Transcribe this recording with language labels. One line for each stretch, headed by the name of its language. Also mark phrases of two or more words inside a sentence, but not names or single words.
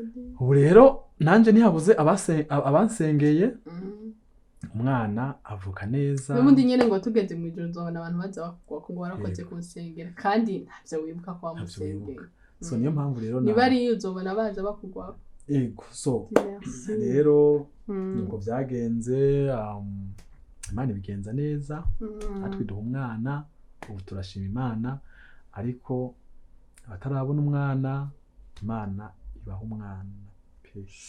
Rundi: ubu rero nanje ntihabuze abansengeye umwana avuka neza n'ubundi nyene ngo tugeze mu ijoro nzobona abantu baza bakugwa ko ngo warakoze kunsengera kandi ntavyo wibuka kwa musengera so niyo mpamvu rero niba ari uzobona baza bakugwa ego so rero nuko byagenze Imana ibigenza neza atwiduha umwana ubu turashima Imana ariko abatarabona umwana Imana ibaha umwana pe